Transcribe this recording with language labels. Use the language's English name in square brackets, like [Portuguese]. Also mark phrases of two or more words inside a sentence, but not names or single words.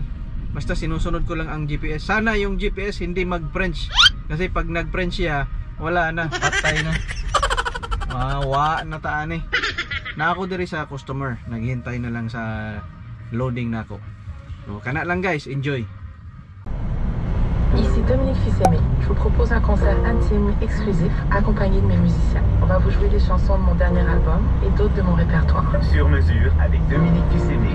[Filipino] Basta sinusunod ko lang ang GPS. Sana yung GPS hindi mag-French. Kasi pag nag-French siya, wala na. [Cebuano] Patay na. Wa na taan eh. Na ako diri sa customer, naghihintay na lang sa loading na ako. So, kana lang guys, enjoy. [French] Ici Dominique Fils-Aimé. Je vous propose un concert intime exclusif accompagné de mes musiciens. On va vous jouer des chansons de mon dernier album et d'autres de mon répertoire. Sur mesure avec Dominique Fils-Aimé.